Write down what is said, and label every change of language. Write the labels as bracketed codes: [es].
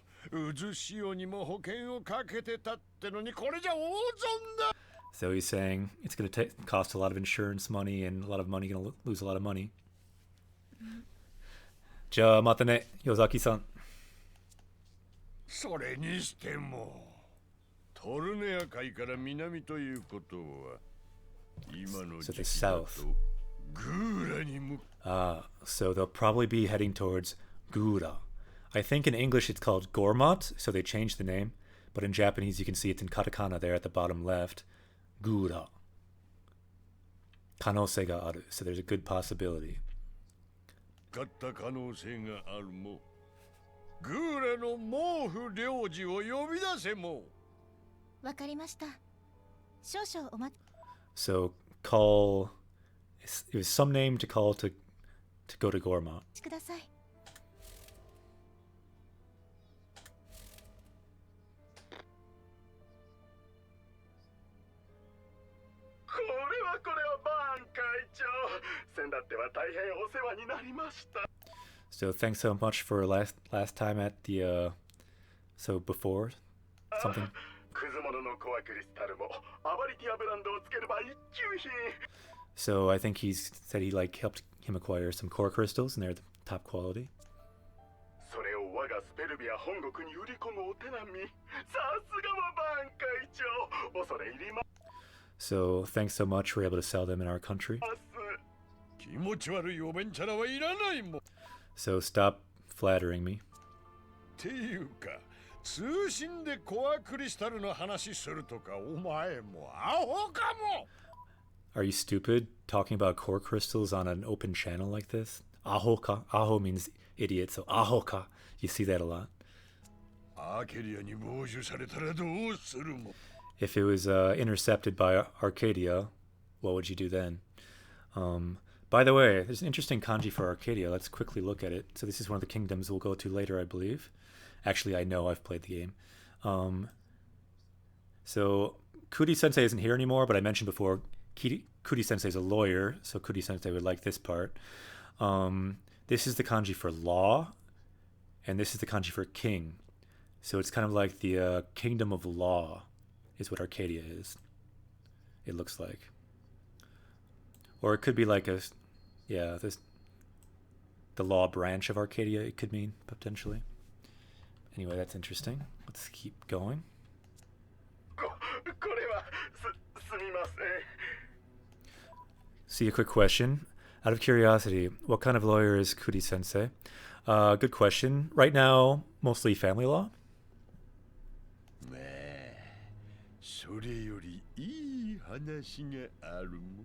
[ja] 渦潮にも保険をかけてたってのにこれじゃ大損だ。 [en] So he's saying it's going to cost a lot of insurance money and a lot of money, going to lose a lot of money. [ja] Ja mata ne, Yozaki-san. それにしてもトルネア海から南ということは今の [en] So [ja] 時期だと [en] south. [ja] グーラに向 [en] So they'll probably be heading towards Gura. I think in English it's called Gourmont, so they changed the name. But in Japanese you can see it's in katakana there at the bottom left. Gura. [ja] Kanosei ga aru. [en] So there's a good possibility. [ja] かった可能性があるもグーラの毛布領事を呼び出せもわかりました。少々お待 [en] So call It was some name to call to go to Gourmont. [ja] ください。これはバーン会長。先だっては大変お世話になりました。 [en] So thanks so much for last time at the so before something. [ja] クズモノのコアクリスタルもアバリティアブランドをつければ一級品。 [en] So I think he's said he like helped him acquire some core crystals and they're the top quality. [ja] それを我がスペルビア本国に売り込むお手並み。さすがはバーン会長。恐れ入ります。 [en] So thanks so much. We're able to sell them in our country. 気持ち悪いおべんちゃらはいらないもん。 So stop flattering me. っていうか、通信でコアクリスタルの話するとかお前もアホかも。 Are you stupid talking about core crystals on an open channel like this? Ahoka. Aho means idiot, so ahoka. You see that a lot. [ja] アーケリアに傍受されたらどうするも。 [en] If it was intercepted by Arcadia, what would you do then? By the way, there's an interesting kanji for Arcadia. Let's quickly look at it. So this is one of the kingdoms we'll go to later, I believe. Actually, I know I've played the game. So Kuri-sensei isn't here anymore, but I mentioned before, Kuri-sensei is a lawyer, so Kuri-sensei would like this part. This is the kanji for law, and this is the kanji for king. So it's kind of like the kingdom of law is what Arcadia is. It looks like. Or it could be like the law branch of Arcadia, it could mean, potentially. Anyway, that's interesting. Let's keep going. これはすみません。 See, a quick question. Out of curiosity, what kind of lawyer is Kuri-sensei? Good question. Right now, mostly family law. [ja] まあ、それよりいい話があるもん。